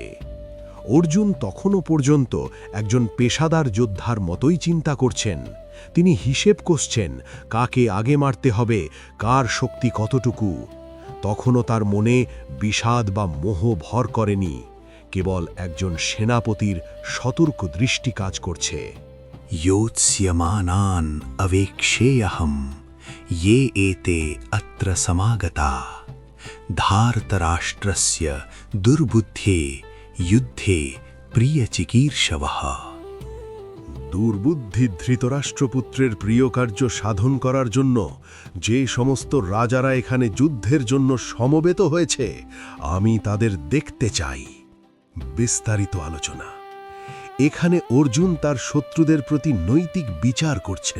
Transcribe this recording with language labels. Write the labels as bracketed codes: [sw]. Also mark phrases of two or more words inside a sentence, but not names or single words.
[bn] অর্জুন তখনও পর্যন্ত একজন পেশাদার যোদ্ধার মতোই চিন্তা করছেন। তিনি হিসেব কষছেন কাকে আগে মারতে হবে, কার শক্তি কতটুকু। তখনও তার মনে বিষাদ বা মোহ ভর করেনি, কেবল একজন সেনাপতির সতর্ক দৃষ্টি কাজ করছে। [sa] योत्स्यमानान् अवेक्षेऽहं ये एते अत्र समागता धार्तराष्ट्रस्य दुर्बुद्धे युद्धे प्रियचिकीर्षवः। [bn] দুর্বুদ্ধি ধৃতরাষ্ট্রপুত্রের প্রিয় কার্য সাধন করার জন্য যে সমস্ত রাজারা এখানে যুদ্ধের জন্য সমবেত হয়েছে, আমি তাদের দেখতে চাই। বিস্তারিত আলোচনা। এখানে অর্জুন তার শত্রুদের প্রতি নৈতিক বিচার করছেন।